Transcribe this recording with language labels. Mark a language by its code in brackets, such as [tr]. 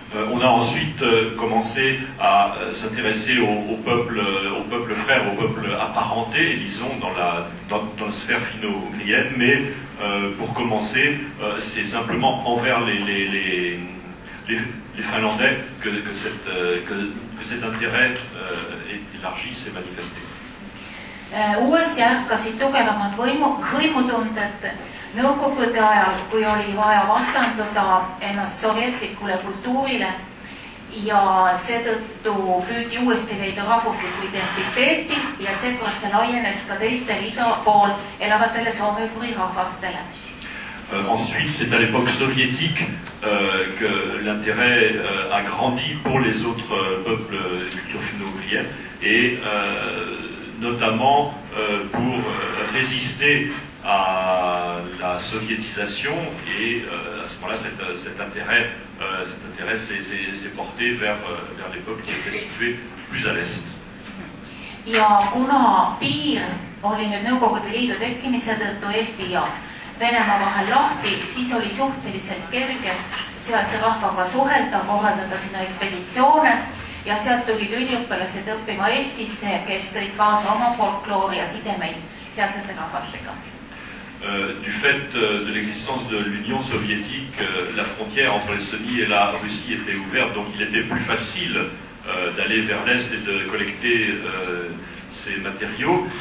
[fr] On a ensuite commencé à s'intéresser aux peuples frères, aux peuples apparentés, disons, dans la sphère finno-ugrienne, mais pour commencer, c'est simplement envers les Finlandais que cet intérêt élargi s'est manifesté. [et] Uuesti ärkasid tugevamad hõimutunded nõukogude ajal, kui oli vaja vastanduda ennast sovjetlikule kultuurile ja seetõttu püüdi uuesti leida rahvuslikku identiteeti ja seekord see laienes ka teistele ida pool elavatele soome-ugri rahvastele. [fr] Ensuite, c'est à l'époque soviétique que l'intérêt a grandi pour les autres peuples culture finno-ugrienne et notamment pour résister à la soviétisation et à ce moment-là cet intérêt s'est porté vers les peuples qui étaient situés plus à l'est. [et] Ja kuna piir oli nüüd Nõukogude Liidu tekkimise tõttu Eesti ja Venemaa vahel lahti, siis oli suhteliselt kerge sealse rahvaga suhelda, korraldada sinna ekspeditsioone ja sealt tulid üliõpilased õppima Eestisse, kes tõid kaasa oma folkloori ja sidemeid sealsete rahvastega. [fr] Du fait de l'existence de l'Union soviétique, la frontière entre l'Estonie et la Russie était ouverte, donc il était plus facile d'aller vers l'Est et de collecter ces matériaux.